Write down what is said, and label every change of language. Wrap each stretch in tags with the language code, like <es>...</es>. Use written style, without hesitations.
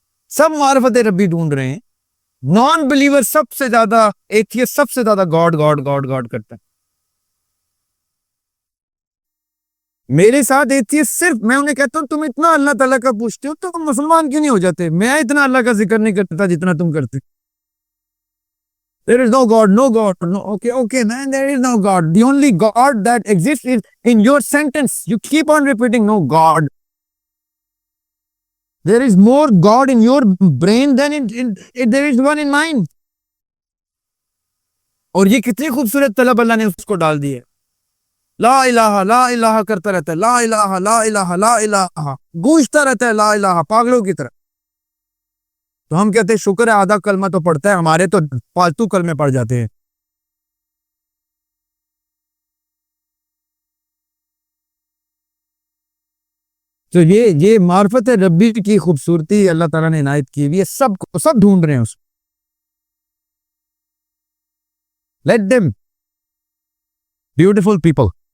<ur>سب معرفت ربی ڈھونڈ رہے ہیں. نان بلیور سب سے زیادہ, ایتھیسٹ سب سے زیادہ گاڈ گاڈ گاڈ گاڈ کرتا ہے. میرے ساتھ ایتھیسٹ صرف, میں انہیں کہتا ہوں تم اتنا اللہ تعالیٰ کا پوچھتے ہو تو تم مسلمان کیوں نہیں ہو جاتے؟ میں اتنا اللہ کا ذکر نہیں کرتا جتنا تم کرتے.</ur> <en>There is no God, no God, no, okay, man, there is no God. The only God that exists is in your sentence. You keep on repeating, no God. There is more God in your brain than there is one in mine.</en> <ur>اور یہ کتنی خوبصورت طلب اللہ نے اس کو ڈال دی ہے. لا الہ کرتا رہتا ہے, لا الہ لا الہ گونجتا رہتا ہے, لا الہ پاگلوں کی طرح. تو ہم کہتے ہیں شکر ہے آدھا کلمہ تو پڑھتا ہے, ہمارے تو فالتو کلمے پڑھ جاتے ہیں. تو یہ معرفت ربی کی خوبصورتی اللہ تعالیٰ نے عنایت کی ہوئی ہے, سب کو, سب ڈھونڈ رہے ہیں اس کو.</ur> <en>Let them, beautiful people.</en>